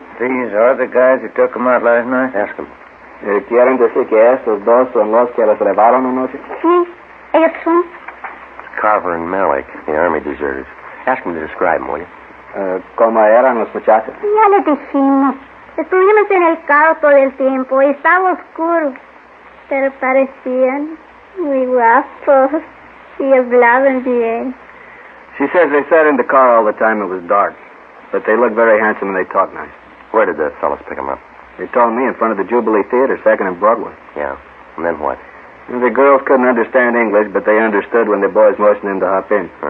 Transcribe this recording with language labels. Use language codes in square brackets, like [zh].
[en] These are the guys who took them out last night? Ask them. [es] ¿Quieren decir que estos dos son los que los llevaron anoche? Sí. Ellos son. [en] Carver and Malik, the army deserters. Ask them to describe them, will you? [es] ¿Cómo eran los muchachos? Ya les dijimos. Estuvimos en el carro todo el tiempo y estaba oscuro. Pero parecían muy guapos y hablaban bien. [en] She says they sat in the car all the time. It was dark. But they looked very handsome and they talked nice. Where did the fellas pick them up? They told me in front of the Jubilee Theater, 2nd and Broadway. Yeah. And then what? The girls couldn't understand English, but they understood when the boys motioned them to hop in.